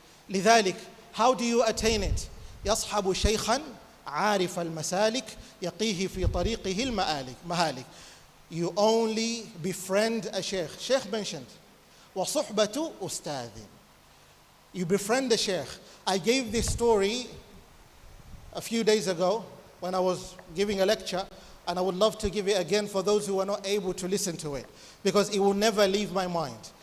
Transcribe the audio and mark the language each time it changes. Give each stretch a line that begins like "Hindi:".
Arabic: لذلك,
English: how do you attain it?
Arabic: يصحب شيخا عارف المسالك يقيه في طريقه المهالك.
English: You only befriend a sheikh. Sheikh mentioned,
Arabic: وصحبة أستاذ.
English: You befriend a sheikh. I gave this story a few days ago when I was giving a lecture, and I would love to give it again for those who are not able to listen to it, because it will never leave my mind.